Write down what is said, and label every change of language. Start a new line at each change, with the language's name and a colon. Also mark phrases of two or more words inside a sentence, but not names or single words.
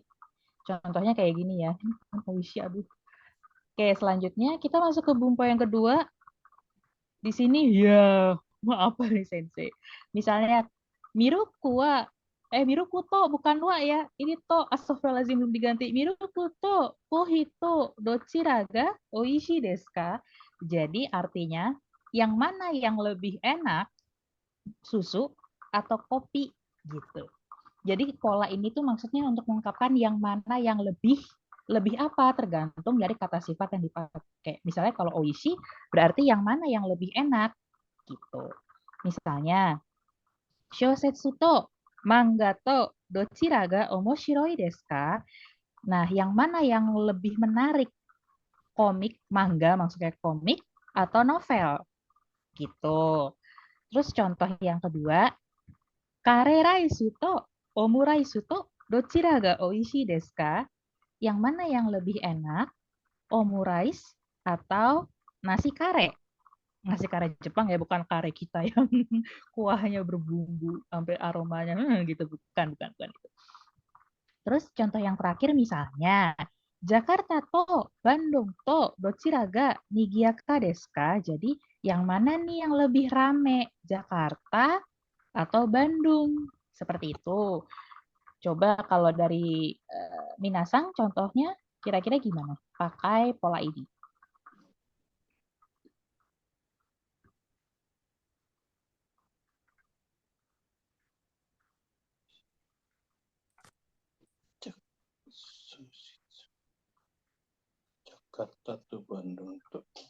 Indonesian: Contohnya kayak gini ya. Aduh. Oke, selanjutnya kita masuk ke bumpa yang kedua. Di sini ya, maaf nih Sensei.
Japanese: Misalnya Miruku wa Miruku to bukan wa ya.
Indonesian: Ini to astagfirullahaladzim belum diganti.
Japanese: Miruku to kohito dochira ga oishi desu ka?
Indonesian: Jadi artinya yang mana yang lebih enak, susu atau kopi gitu. Jadi pola ini tuh maksudnya untuk mengungkapkan yang mana yang lebih apa tergantung dari kata sifat yang dipakai. Misalnya kalau oishi berarti yang mana yang lebih enak gitu.
Japanese: Misalnya shosetsu to manga to dochira ga omoshiroi desu ka?
Indonesian: Nah, yang mana yang lebih menarik? Komik, manga maksudnya komik atau novel gitu. Terus contoh yang kedua,
Japanese: kare raisu to omuraisu to dochira ga oishi desu ka?
Indonesian: Yang mana yang lebih enak? Omurice atau nasi kare? Nasi kare Jepang ya, bukan kare kita yang kuahnya berbumbu sampai aromanya gitu, bukan itu. Terus contoh yang terakhir misalnya
Japanese: Jakarta to Bandung to dochira ga nigiaka desu ka?
Indonesian: Jadi yang mana nih yang lebih rame? Jakarta atau Bandung? Seperti itu. Coba kalau dari Minasang contohnya kira-kira gimana? Pakai pola ini. Jakarta tuh Bandung tuh.